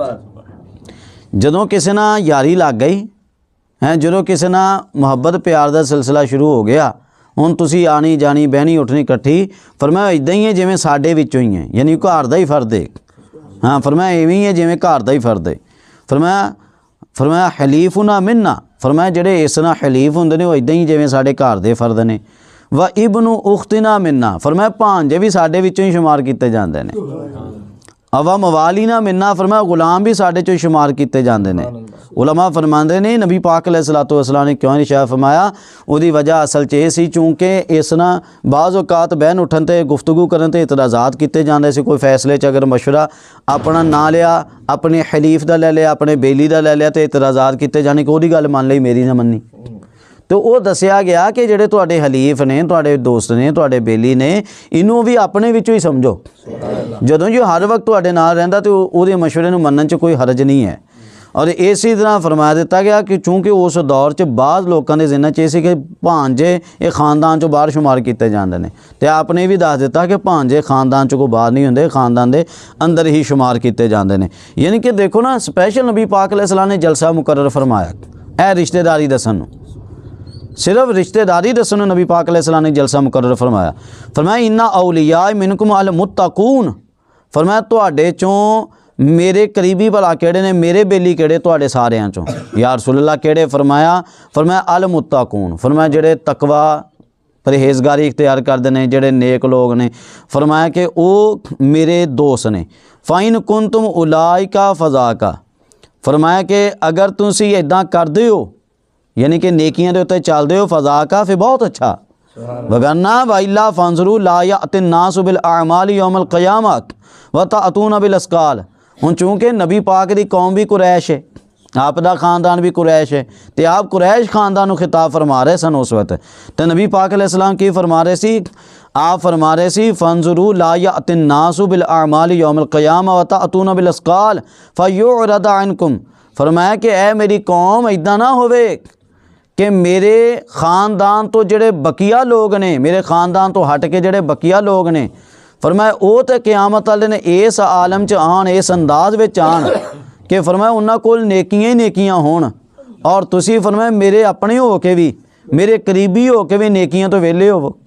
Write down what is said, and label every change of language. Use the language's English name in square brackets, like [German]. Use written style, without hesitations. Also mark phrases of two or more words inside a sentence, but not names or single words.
[Punjabi] جدوں کسی نا یاری لگ گئی ہے، جو کسی نا محبت پیار کا سلسلہ شروع ہو گیا، ہن تسی آنی جانی بہنی اٹھنی اکٹھی، فرمایا ایداں ہی ہے جویں ساڈے وچوں ہی ہے، یعنی گھر کا ہی فرد ہے. ہاں فرمایا ایویں ہی ہے جویں گھر کا ہی فرد ہے۔ فرمایا [Arabic] حليفنا منا, [Punjabi] فرمایا جیڑے اس نا حلیف ہوندے نے او ایداں ہی جویں ساڈے گھر دے فرد نے. [Arabic] وابن أختنا منا, [Punjabi] فرمایا بھانجے بھی ساڈے وچوں ہی شمار کیے جاتے ہیں. [Arabic] أو موالينا منا, [Punjabi] فرمایا غلام بھی ساڈے چوں شمار کیے جاتے ہیں. علما فرماتے نے نبی پاک [Arabic] عليه الصلاة والسلام [Punjabi] نے کیوں ارشاد فرمایا، اوہدی وجہ اصل چ سی چونکہ اس نا بعض اوقات بہن اٹھن تے گفتگو کرن تے اعتراضات کیے جاتے سی. کوئی فیصلے چ اگر مشورہ اپنا نا لیا، اپنے حلیف کا لے لیا، اپنے بیلی کا لے لیا، تو اعتراضات کیے جانے کہ اوہدی گل مان لئی میری نا منی. تو او دسیا گیا کہ جیڑے تہاڈے حلیف نے، تہاڈے دوست نے، تہاڈے بیلی نے، اینوں بھی اپنے وچوں ہی سمجھو. جدوں جو ہر وقت تہاڈے نال رہندا تو اوہدے مشورے نوں منن چ کوئی حرج نہیں ہے. اور اسی طرح فرمایا دتا گیا کہ چونکہ اس دور چ بعض لوگوں کے جناں چ سی کہ بھانجے یہ خاندان چوں باہر شمار کیے جاتے ہیں، تو آپنے بھی دس دتا کہ بھانجے خاندان چوں کوئی باہر نہیں ہوندے، خاندان کے اندر ہی شمار کیے جاتے ہیں. یعنی کہ دیکھو نا، سپیشل نبی پاک علیہ السلام نے جلسہ مقرر فرمایا اے رشتہ داری دسن، صرف رشتہ داری دسن نبی پاک علیہ السلام نے جلسہ مقرر فرمایا. فرمایا [Arabic] إنا أولياء منكم المتقون, [Punjabi] فرمایا تہاڈے چوں میرے قریبی بھلا کیڑے نے، میرے بیلی کیڑے تہاڈے ساریاں چوں. [Arabic] يا رسول الله [Punjabi] کیڑے، فرمایا [Arabic] المتقون, [Punjabi] فرمایا جیڑے تقویٰ پرہیزگاری اختیار کرتے ہیں، جیڑے نیک لوگ نے، فرمایا کہ او میرے دوست نے. [Arabic] فإن كنتم أولئك فذاك, [Punjabi] فرمایا کہ اگر تسی ایداں کردے ہو، یعنی کہ نیکیاں دے اتے چلدے ہو، فذاکا پھر بہت اچھا، وگرنہ [Arabic] وإلا فانظروا لا يأتين الناس بالأعمال يوم القيامة وتأتون بالأثقال. [Punjabi] ہن چونکہ نبی پاک دی قوم بھی قریش ہے، آپ دا خاندان بھی قریش ہے، تو آپ قریش خاندان کو خطاب فرما رہے سن اس وقت. تو نبی پاک علیہ السلام کی فرما رہے سی، آپ فرما رہے سی, आप फरमा रहे सी [Arabic] فانظروا لا يأتين الناس بالأعمال يوم القيامة وتأتون بالأثقال فيرد عنكم, [Punjabi] فرمایا کہ اے میری قوم ایداں نا ہووے کہ میرے خاندان توں جیڑے باقیہ لوگ نے، میرے خاندان توں ہٹ کے جیڑے باقیہ لوگ نے، فرمایا او تو قیامت والے نے اس عالم چ آن، اس انداز میں آن کہ فرمایا انہاں کول نیکیاں ہی نیکیاں ہون، اور تسی فرمایا میرے اپنے ہو کے بھی، میرے قریبی ہو کے بھی نیکیاں توں ویلے ہووو.